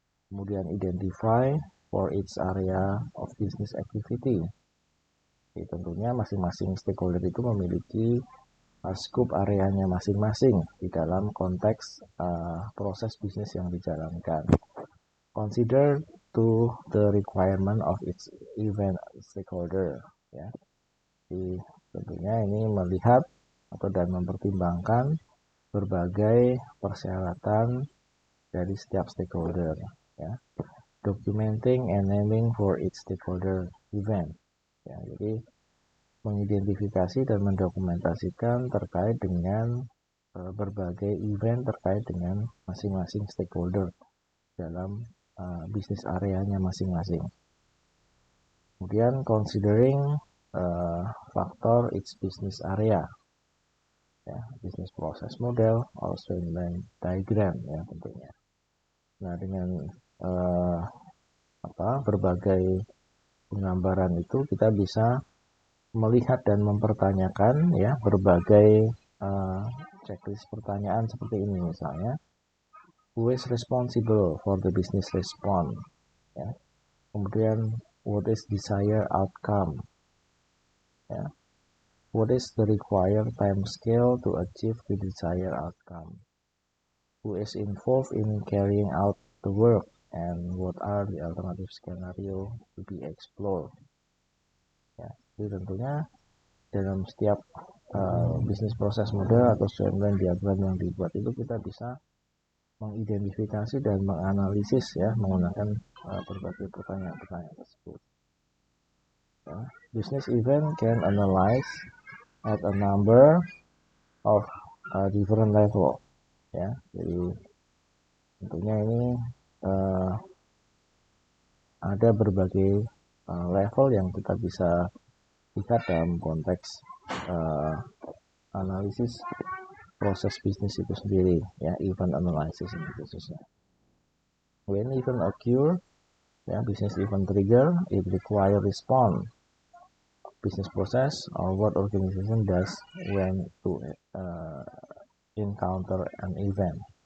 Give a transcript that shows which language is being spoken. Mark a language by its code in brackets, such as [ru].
[en] Kemudian identify for each area of business activity. [id] Jadi, tentunya masing-masing stakeholder itu memiliki scope areanya masing-masing di dalam konteks proses bisnis yang dijalankan. [en] Consider to the requirement of its event stakeholder. Ya. [id] Jadi, tentunya ini melihat atau dan mempertimbangkan berbagai persyaratan dari setiap stakeholder. Ya. [en] Documenting and naming for each stakeholder event. [id] Ya, jadi mengidentifikasi dan mendokumentasikan terkait dengan berbagai event terkait dengan masing-masing stakeholder dalam bisnis areanya masing-masing. [en] Kemudian considering faktor each business area, ya, business process model or streamline diagram, [id] ya tentunya. Nah, dengan berbagai penggambaran itu kita bisa melihat dan mempertanyakan ya berbagai checklist pertanyaan seperti ini, misalnya [en] who is responsible for the business response, [id] ya. [en] Kemudian what is desired outcome, ya. What is the required time scale to achieve the desired outcome, who is involved in carrying out the work, and what are the alternative scenario to be explored. [id] Ya, jadi tentunya dalam setiap bisnis proses model atau streamline diagram yang dibuat itu kita bisa mengidentifikasi dan menganalisis ya menggunakan berbagai pertanyaan-pertanyaan tersebut. Ya. [en] Business event can analyze at a number of different level. [id] Ya, jadi tentunya ini ada berbagai level yang kita bisa lihat dalam konteks analisis proses bisnis itu sendiri, ya, event analysis ini khususnya. [en] When event occur, ya, business event trigger, it require response business process or what organization does when to encounter an event.